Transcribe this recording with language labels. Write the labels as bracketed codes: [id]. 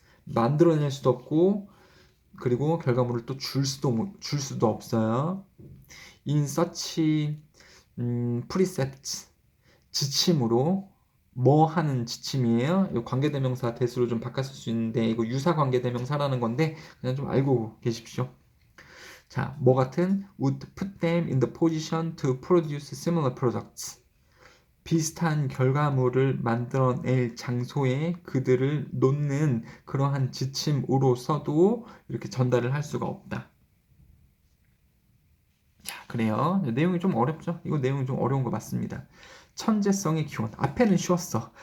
[ko] 만들어낼 수도 없고 그리고 결과물을 또 줄 수도 없어요. [en] In such precepts [ko] 지침으로 뭐 하는 지침이에요? 이 관계대명사 대수로 좀 바꿨을 수 있는데 이거 유사 관계대명사라는 건데 그냥 좀 알고 계십시오. 자, 뭐 같은 [en] would put them in the position to produce similar products. [ko] 비슷한 결과물을 만들어낼 장소에 그들을 놓는 그러한 지침으로서도 이렇게 전달을 할 수가 없다. 자, 그래요. 내용이 좀 어렵죠? 이거 내용이 좀 어려운 거 맞습니다. 천재성의 기원. 앞에는 쉬웠어.